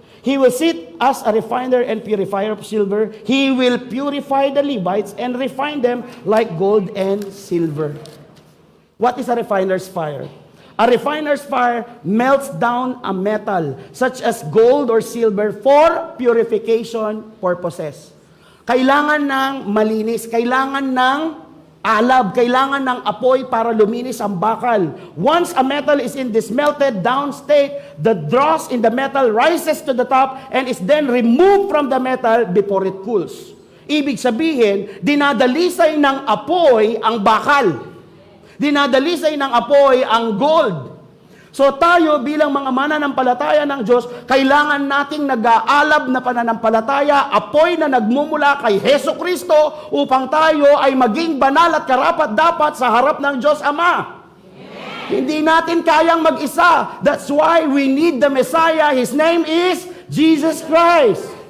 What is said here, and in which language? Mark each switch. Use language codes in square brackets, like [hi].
[en] He will sit as a refiner and purifier of silver. He will purify the Levites and refine them like gold and silver. What is a refiner's fire? A refiner's fire melts down a metal such as gold or silver for purification purposes. [tl] Kailangan ng malinis, kailangan ng alab, kailangan ng apoy para luminis ang bakal. [en] Once a metal is in this melted down state, the dross in the metal rises to the top and is then removed from the metal before it cools. [tl] Ibig sabihin, dinadalisay ng apoy ang bakal. Dinadalisay ng apoy ang gold. So tayo bilang mga mananampalataya ng Diyos, kailangan nating nag-aalab na pananampalataya, apoy na nagmumula kay Heso Kristo upang tayo ay maging banal at karapat-dapat sa harap ng Diyos Ama. Hindi natin kayang mag-isa. [en] That's why we need the Messiah. His name is Jesus Christ.